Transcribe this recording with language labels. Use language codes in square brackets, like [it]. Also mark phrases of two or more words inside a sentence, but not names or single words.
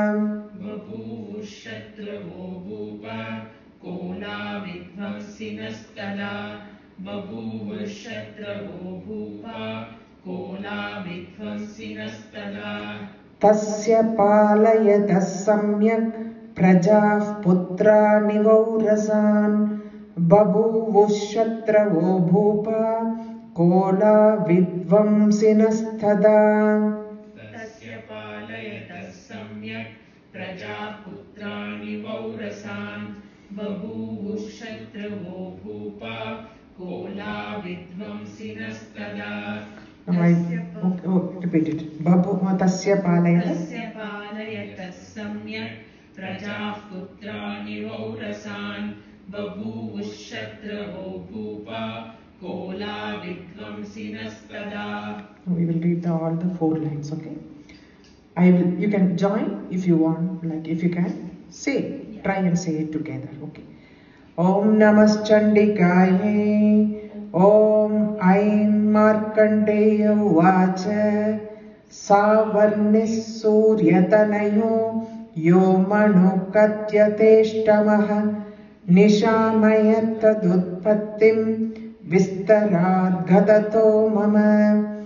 [sa] तस्य पालयतः सम्यक् प्रजाः पुत्रानि वौरसान् बभूवुश्शत्रवो भूपा कोला विध्वंसिनस्तथा तस्य पालयतः सम्यक् प्रजाः पुत्रानि वौरसान् बभूवुश्शत्रवो भूपा कोला विध्वंसिनस्तथा [en] repeat it. [sa] Tasya पालयतः सम्यक् प्रजाः पुत्रानि वौरसान् बभूवुश्शत्रवो भूपा कोला विध्वंसिनस्तथा. [en] We will read all the 4 lines, okay? You can join if you want, like if you can. Try and say it together, okay? [sa] ॐ नमश्चण्डिकायै ॐ ऐं मार्कण्डेय उवाच सावर्णिः सूर्यतनयो योमनु कथ्यतेऽष्टमः निशामयत् तदुत्पत्तिं विस्तराद् गदतो मम